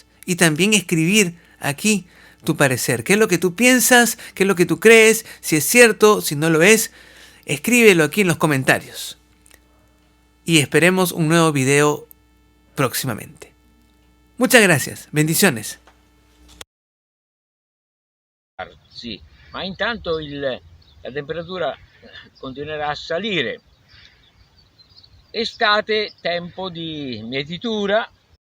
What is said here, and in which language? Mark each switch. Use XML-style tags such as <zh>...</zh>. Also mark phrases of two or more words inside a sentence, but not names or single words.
<es>Y también escribir aquí tu parecer. ¿Qué es lo que tú piensas? ¿Qué es lo que tú crees? Si es cierto, si no lo es, escríbelo aquí en los comentarios. Y esperemos un nuevo video próximamente. Muchas gracias. Bendiciones.</es> <it>Sì, ma intanto la temperatura continuerà a salire. Estate, tempo di mietitura,</it>